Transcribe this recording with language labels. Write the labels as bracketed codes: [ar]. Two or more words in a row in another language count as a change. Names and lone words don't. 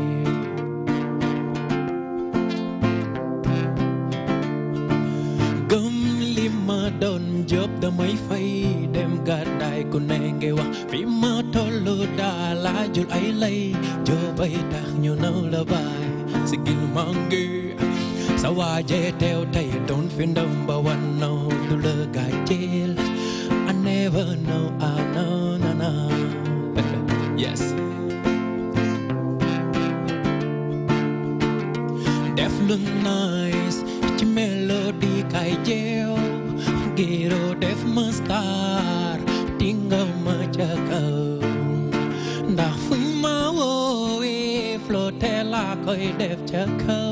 [wo] gëm li ma doon job damay fay dem gàddaay ku ne ngay wax fi ma tollu daa laajul ay lay jobay tax ñu naw la baay sigil mangi sa waaje teew tey don't fi [en] number one [wo] no du la gàcceel [en] I never know I know [wo] na na yes def lu nice ci melody kay jeew giro def ma star tinga ma ca kaw ndax fu ma woowee flotte la koy def ca kaw